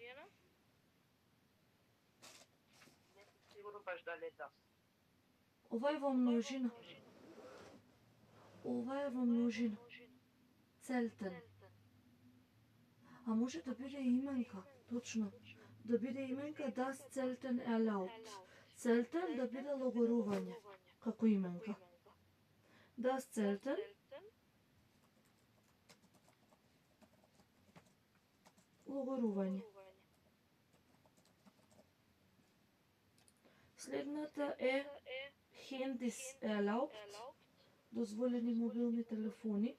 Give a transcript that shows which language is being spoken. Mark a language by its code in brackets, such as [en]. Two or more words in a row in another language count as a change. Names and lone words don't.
[mk] Не сум сигурно баш дали е das. Ова е во множина. Ова е во множина. Целтен. А може да биде именка, точно. Да биде именка [de] das Zelten erlaubt. [mk] Целтен да биде логорување, како именка. [de] Das Zelten логорување. [mk] Следната е [de] Handys erlaubt, [mk] дозволени мобилни телефони.